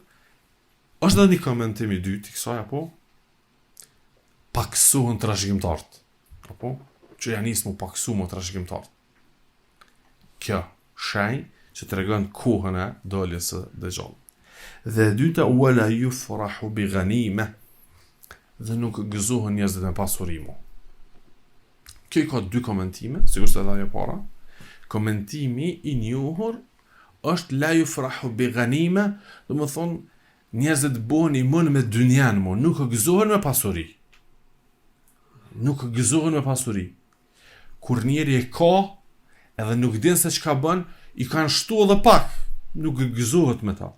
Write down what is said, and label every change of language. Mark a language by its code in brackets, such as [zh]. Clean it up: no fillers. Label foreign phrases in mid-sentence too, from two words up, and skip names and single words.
[sq] Është edhe një komentim i dytë i kësaj apo paksohen trashëgimtarët. Apo që janë nisë më paksu më trashëgimtarët. Kjo shenjë që tregon kohën e daljes së Dejxhallit. Dhe e dyta [ar] ولا يفرح بغنيمة, [sq] dhe nuk gëzohen njerëzit me pasurimu. Kjo ka dy komentime, sigurisht edhe ajo para. Komentimi i njohur është [ar] لا يفرح بغنيمة, [sq] do të thonë njerëzit bëhen i mën me dynjan, nuk gëzohen me pasuri. Nuk gëzohen me pasuri. Kur njeri e ka edhe nuk din se çka bën, i kanë shtu edhe pak, nuk gëzohet me ta.